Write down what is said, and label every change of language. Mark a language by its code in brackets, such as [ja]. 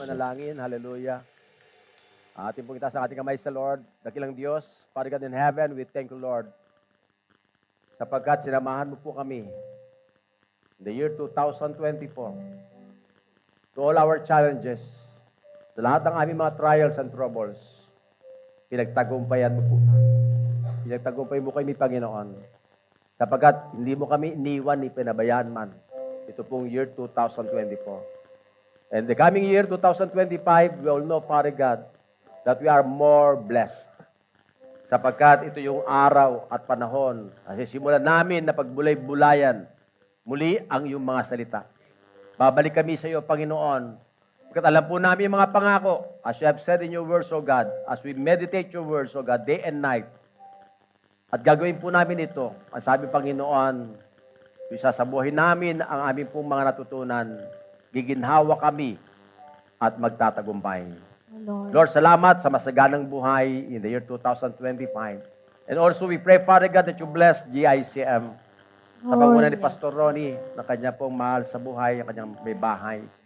[tl] Manalangin, hallelujah. Ating pong itaas ang ating kamay sa Lord, dakilang Diyos, [en] Father God in heaven, we thank you, Lord, [tl] sapagkat sinamahan mo po kami [en] in the year 2024 to all our challenges, [tl] sa lahat ng aming mga [en] trials and troubles, [tl] pinagtagumpayan mo po. Pinagtagumpay mo kami, Panginoon, sapagkat hindi mo kami iniwan ni pinabayaan man. Ito pong year 2024. [en] And the coming year 2025, we all know, Father God, that we are more blessed. [tl] Sapagkat ito yung araw at panahon kasi simulan namin na pagbulay-bulayan muli ang iyong mga salita. Babalik kami sa iyo, Panginoon. Pagkat alam po namin yung mga pangako, [en] as you have said in your words, O God, as we meditate your words, O God, day and night. [tl] At gagawin po namin ito. Ang sabi, Panginoon, isasabuhin namin ang aming pong mga natutunan. Giginhawa kami at magtatagumpay. Lord, salamat sa masaganang buhay [en] in the year 2025. And also we pray, Father God, that you bless GICM [tl] sa panguna ni Pastor Ronnie na kanya pong mahal sa buhay, ang kanyang may bahay.